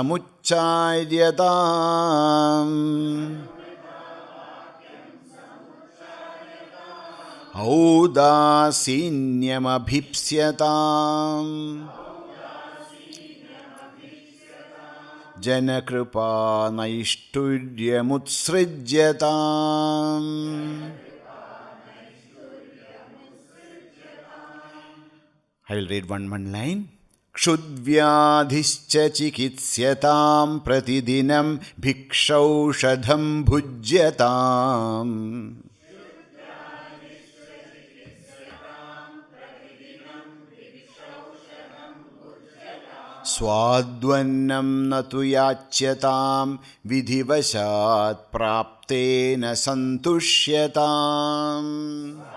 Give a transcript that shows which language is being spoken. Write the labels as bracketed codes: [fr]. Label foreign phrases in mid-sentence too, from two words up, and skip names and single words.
[sa] samuccharyatam audasenyam abhipsyatam janakripa naishturyamutsrijyatam. [en] I will read one line. [sa] Kshudvyadhischa chikitsyataam pratidinam bhikshaushadham bhujyatam swadvannam natu yachyatam vidhivasat praptena santushyatam.